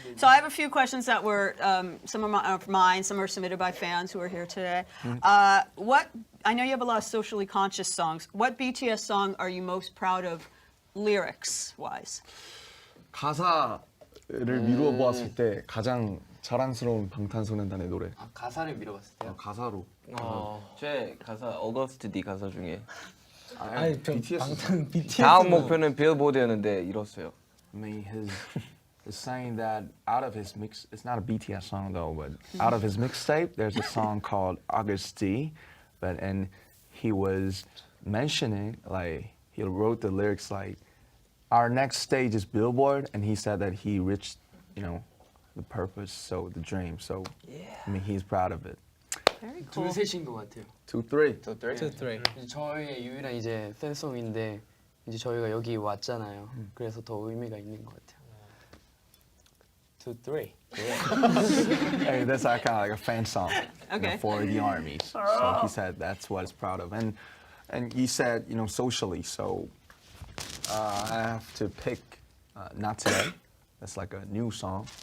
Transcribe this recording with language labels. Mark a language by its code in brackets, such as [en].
[en] So I have a few questions that were some of mine, some are submitted by fans who are here today. I know you have a lot of socially conscious songs. What BTS song are you most proud of, lyrics-wise? [ko] 가사를 미루어 보았을 때 가장 자랑스러운 방탄소년단의 노래. 가사를 밀어봤을 때요? 가사로. 제 가사 어거스트 D 가사 중에 아니, 방탄 BTS. 다음 목표는 빌보드였는데 이뤘어요. [en] I mean, is saying that out of his mix, it's not a BTS song though, but out of his mixtape, there's a song called August D, and he was mentioning, like, he wrote the lyrics like, our next stage is Billboard, and he said that he reached, you know, the purpose, so the dream, so, I mean, he's proud of it. Very cool. [ko] 둘 셋인 것 같아요. [en] 2, 3. [ko] 저희의 유일한 이제 팬송인데 이제 저희가 여기 왔잖아요. 그래서 더 의미가 있는 것 같아요. [en] 2, 3. Hey, that's kind of like a fan song Okay. for the armies. So he said that's what he's proud of. And he said, socially. So I have to pick Not Today. That's like a new song.